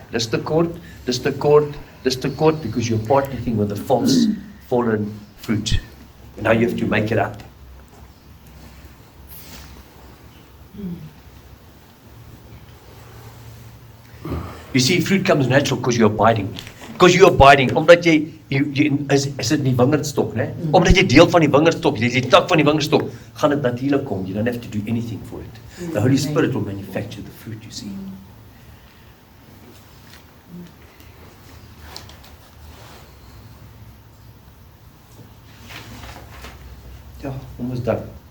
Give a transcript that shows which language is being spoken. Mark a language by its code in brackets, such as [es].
[af] Dis tekort, dis tekort, dis tekort, [en] because you're partnering with the false, fallen fruit. And now you have to make it up. You see, fruit comes natural because you're abiding. Because you're abiding, [af] omdat jy is dit die wingerdstok, né? Omdat jy deel van die wingerdstok, jy is die tak van die wingerdstok, gaan dit natuurlik kom. [en] You don't have to do anything for it. The Holy Spirit will manufacture the fruit, you see. [af] Ja, [en] almost done.